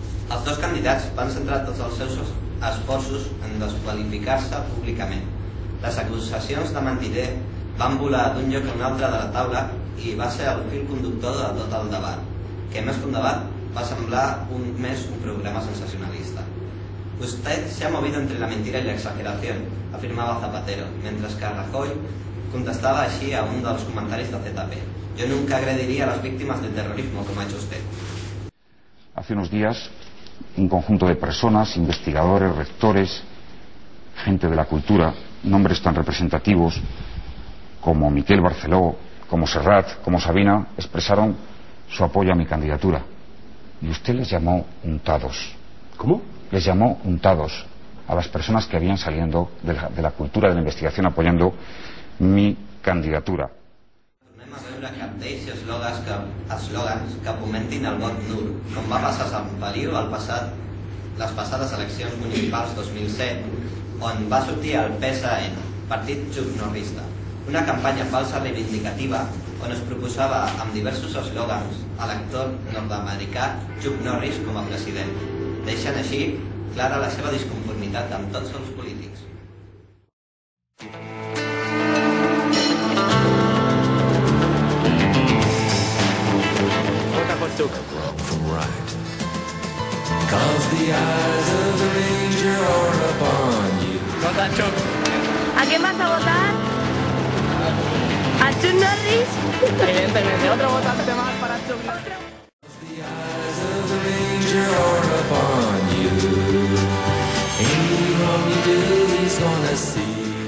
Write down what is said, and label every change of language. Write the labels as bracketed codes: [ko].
[ca] Els dos candidats van centrar tots els seus esforços en desqualificar-se públicament. Les acusacions de mentider van volar d'un lloc a un altre de la taula i va ser el fil conductor de tot el debat, que més que un debat va semblar més un programa sensacionalista. [es] Usted se ha movido entre la mentira y la exageración, afirmaba Zapatero, mientras que Rajoy contestaba así a uno de los comentarios de ZP. Yo nunca agrediría a las víctimas del terrorismo, como ha hecho usted. Hace unos días, un conjunto de personas, investigadores, rectores, gente de la cultura, nombres tan representativos como Miquel Barceló, como Serrat, como Sabina, expresaron su apoyo a mi candidatura. Y usted les llamó untados. ¿Cómo? Les llamó untados a las personas que habían saliendo de la cultura de la investigación apoyando mi candidatura. [ca] Tornem a veure cartells i eslògans que fomentin el vot nul, com va passar a Sant Feliu les passades eleccions municipals 2007, on va sortir el PSN, Partit Chuck-Norrista, una campanya falsa reivindicativa on es proposava amb diversos eslògans a l'actor nord-americà Chuck Norris com a president, deixant així clara la seva disconformitat amb tots els polítics. [es] Vota por Chuck. [en] Wrong from right. 'Cause the eyes of the ranger are upon you. [es] Vota Chuck. ¿A quién vas a votar? ¿A Chuck Norris? Evidentemente, otro votante más para Chuck Norris. [en] The eyes of the ranger are upon you. Any wrong you do, he's gonna see.